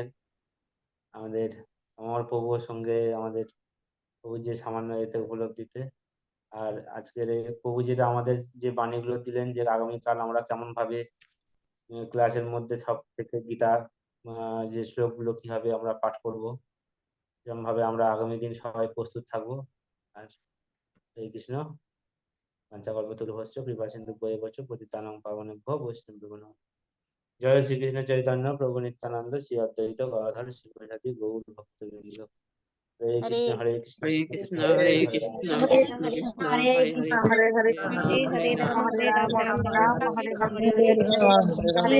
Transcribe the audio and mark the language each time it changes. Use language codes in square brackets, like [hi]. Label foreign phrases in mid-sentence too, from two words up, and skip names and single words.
[bn] আমাদের আমার প্রভুর সঙ্গে আমাদের প্রভু যে সামান্য এতে উপলব্ধিতে, আর আজকের এই প্রভু যেটা আমাদের যে বাণীগুলো দিলেন যে আগামীকাল আমরা কেমন ভাবে ক্লাসের মধ্যে সব থেকে গীতার যে শ্লোকগুলো কিভাবে আমরা পাঠ করব, যেমন ভাবে আমরা আগামী দিন সবাই প্রস্তুত থাকবো। আর হরে কৃষ্ণ। [sa] পঞ্চকল্পতরুভ্যশ্চ কৃপা সিন্ধু ভৈবচ পতিতানাং পাবনেভ্যো বৈষ্ণবেভ্যো নমঃ। জয় শ্রীকৃষ্ণ চৈতন্য প্রভু নিত্যানন্দ শ্রী অদ্বৈত গদাধর শিবসাদি গৌর ভক্তবৃন্দ। হরে কৃষ্ণ হরে কৃষ্ণ হরে কৃষ্ণ হরে হরে হরে কৃষ্ণ রাম কৃষ্ণ কৃষ্ণ হরে হরে কৃষ্ণ হরে হরে রাম হরে হরে কৃষ্ণ রাম হরে রাম রাম রাম রাম হরে হরে হরে হরে হরে